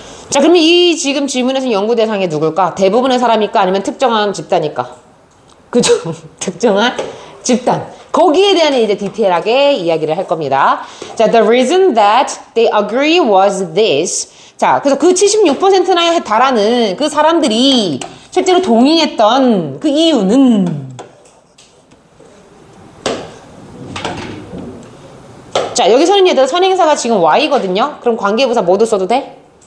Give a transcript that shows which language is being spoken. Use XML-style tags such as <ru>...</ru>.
<ko>자, 그러면 이 지금 질문에서 연구 대상이 누굴까? 대부분의 사람일까? 아니면 특정한 집단일까? 그죠? 특정한 집단. 거기에 대한 이제 디테일하게 이야기를 할 겁니다.</ko> <en>자, the reason that they agree was this.</en> <ko>자, 그래서 그 76%나 달하는 그 사람들이 실제로 동의했던 그 이유는 자, 여기서는 얘들 선행사가 지금 Y거든요. 그럼 관계부사 뭐도 써도 돼?</ko>